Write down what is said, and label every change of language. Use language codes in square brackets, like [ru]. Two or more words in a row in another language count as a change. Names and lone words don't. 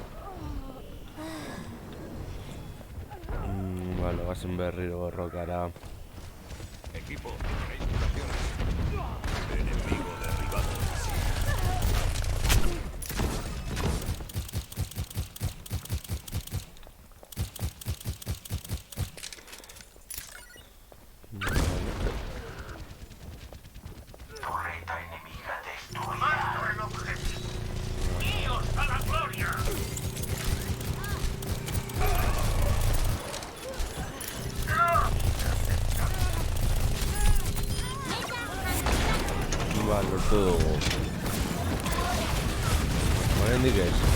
[eu] Gazen berriro borrokara. [es] Equipo, enemigo derribado. Torreta enemiga destruida. El objetivo. ¡Guíos a la gloria! [eu] Lortu dugu. Oraindik ez.